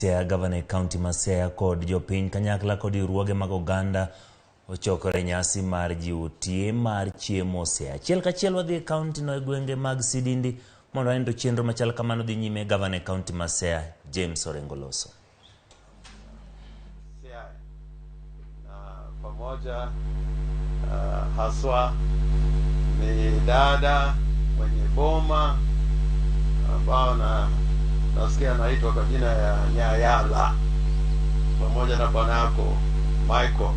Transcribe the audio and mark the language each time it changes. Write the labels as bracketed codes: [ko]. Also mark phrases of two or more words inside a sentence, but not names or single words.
[luo] Gavana County Masea kod jopiny kanyakla kod riwruoge mag oganda ochokore nyasi mar jiwo tie mar chiemo Siaya. Achiel kachiel wadhi e kaunti no e gwenge mag Sidindi mondo endo chenro machal kamano dhi nyime. Gavana County Masea James Orengo Loso. [sw] Na pamoja haswa ni dada mwenye boma ambao nasikia anaitwa kwa jina ya Nyayala pamoja na bwanako Michael.